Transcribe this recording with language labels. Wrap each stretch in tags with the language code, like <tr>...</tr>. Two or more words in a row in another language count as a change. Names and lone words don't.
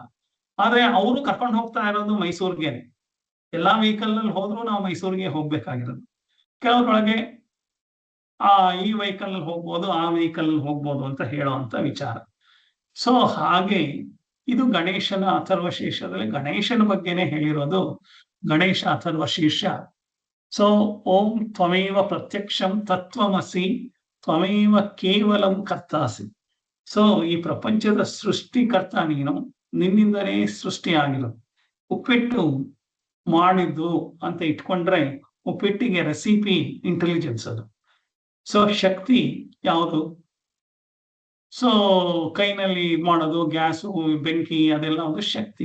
<kn>ಆದ್ರೆ ಅವರು ಕರ್ಕೊಂಡು ಹೋಗ್ತಾ ಇರೋದು ಮೈಸೂರ್ಗೆನೆ. ಎಲ್ಲಾ ವೆಹಿಕಲ್ ಅಲ್ಲಿ ಹೋದ್ರು ನಾವು ಮೈಸೂರಿಗೆ ಹೋಗ್ಬೇಕಾಗಿರೋದು. ಕೆಲವರೊಳಗೆ ಈ ವೆಹಿಕಲ್ ಅಲ್ಲಿ ಹೋಗ್ಬೋದು, ಆ ವೆಹಿಕಲ್ ಅಲ್ಲಿ ಹೋಗ್ಬೋದು ಅಂತ ಹೇಳುವಂತ ವಿಚಾರ. ಸೊ ಹಾಗೆ ಇದು ಗಣೇಶನ ಅಥರ್ವಶೀರ್ಷದಲ್ಲಿ ಗಣೇಶನ ಬಗ್ಗೆನೆ ಹೇಳಿರೋದು.</kn> <sa>ಗಣೇಶ ಅಥರ್ವಶೀರ್ಷ. ಸೊ ಓಂ ತ್ವಮೇವ ಪ್ರತ್ಯಕ್ಷಂ ತತ್ವಮಸಿ ತ್ವಮೇವ ಕೇವಲಂ ಕರ್ತಾಸಿ.</sa> <kn>ಸೊ ಈ ಪ್ರಪಂಚದ ಸೃಷ್ಟಿಕರ್ತ ನೀನು, ನಿನ್ನಿಂದನೇ ಸೃಷ್ಟಿಯಾಗಿರೋದು. ಉಪ್ಪಿಟ್ಟು ಮಾಡಿದ್ದು ಅಂತ ಇಟ್ಕೊಂಡ್ರೆ ಉಪ್ಪಿಟ್ಟಿಗೆ</kn> <en>recipe intelligence</en> <kn>ಅದು. ಸೊ ಶಕ್ತಿ ಯಾವುದು? ಸೊ ಕೈನಲ್ಲಿ ಮಾಡೋದು, ಗ್ಯಾಸು, ಬೆಂಕಿ, ಅದೆಲ್ಲ ಒಂದು ಶಕ್ತಿ.</kn>